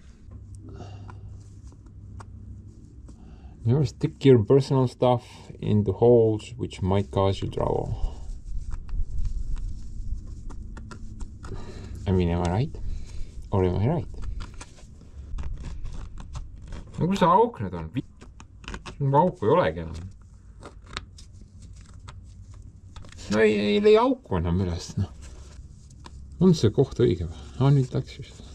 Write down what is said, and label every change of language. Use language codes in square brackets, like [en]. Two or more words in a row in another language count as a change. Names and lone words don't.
[en] Never stick your personal stuff into holes which might cause you trouble. I mean, am I right? Or am I right? [et] No kus see auk nüüd on? Auku ei olegi enam. No ei leia auku enam ülest, noh. On see koht õige või? Nüüd läks vist.